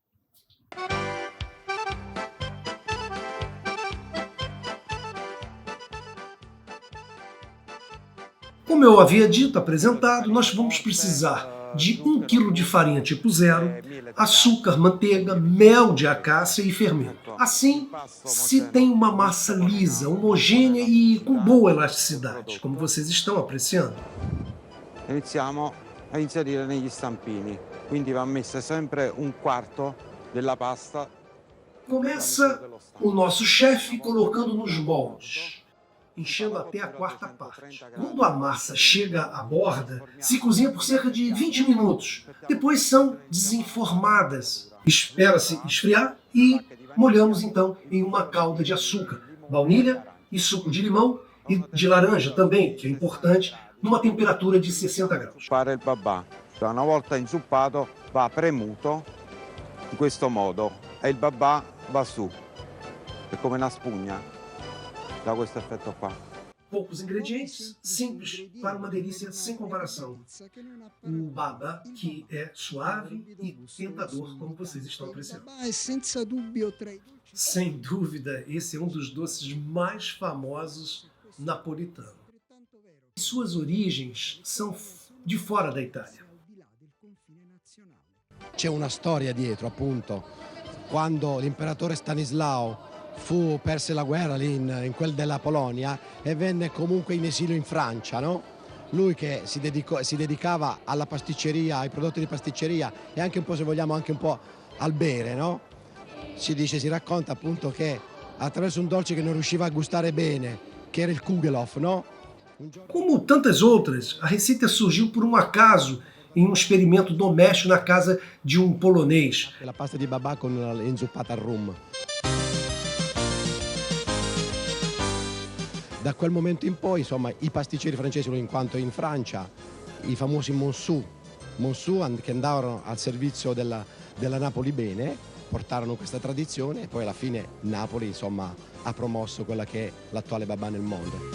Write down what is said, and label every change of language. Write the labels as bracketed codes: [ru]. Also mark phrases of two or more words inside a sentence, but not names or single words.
[pt] Como eu havia dito, apresentado, nós vamos precisar de 1 kg de farinha tipo 0, açúcar, manteiga, mel de acácia e fermento. Assim, se tem uma massa lisa, homogênea e com boa elasticidade, como vocês estão apreciando. [it] Iniziamo a inserire negli stampini, quindi va messa sempre 1/4 della pasta. [pt] Começa o nosso chefe colocando nos moldes, enchendo até a 4ª parte. Quando a massa chega à borda, se cozinha por cerca de 20 minutos. Depois são desenformadas. Espera-se esfriar e molhamos então em uma calda de açúcar, baunilha e suco de limão e de laranja também, que é importante, numa temperatura de 60 graus. [it] Fare il babà. Una volta inzuppato va premuto in questo modo e il babà va su. È come una spugna. Dá questo effetto qua. [pt] Poucos ingredientes, simples, para uma delícia sem comparação. O babà, que é suave e tentador, como vocês estão apreciando. Sem dúvida, esse é um dos doces mais famosos napolitanos. Suas origens são de fora da Itália. [it] C'è una storia dietro, appunto, quando l'imperatore Stanislao perse la guerra lì in quel della Polonia e venne comunque in esilio in Francia, no? Lui che si dedicava alla pasticceria, ai prodotti di pasticceria e anche un po', se vogliamo, anche un po' al bere, no? Si racconta appunto che attraverso un dolce che non riusciva a gustare bene, che era il Kugelhof, no? [pt] Como tantas outras, a receita surgiu por um acaso em um experimento doméstico na casa de um polonês. [it] La pasta di babà con l'inzuppata al rum. Da quel momento in poi, insomma, i pasticceri francesi, in quanto in Francia, i famosi Monceau che andavano al servizio della Napoli Bene, portarono questa tradizione e poi alla fine Napoli, insomma, ha promosso quella che è l'attuale babà nel mondo.